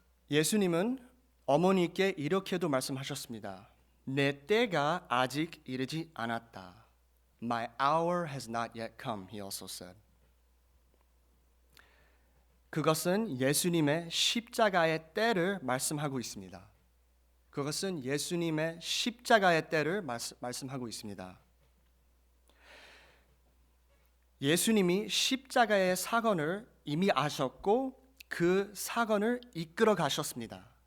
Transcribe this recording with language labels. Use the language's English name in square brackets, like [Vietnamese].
[Korean] 예수님은 어머니께 이렇게도 말씀하셨습니다. 내 때가 아직 이르지 않았다. [English] My hour has not yet come, he also said. [Korean] 그것은 예수님의 십자가의 때를 말씀하고 있습니다. 그것은 예수님의 십자가의 때를 말씀하고 있습니다. 예수님이 십자가의 사건을 이미 아셨고 그 사건을 이끌어 가셨습니다.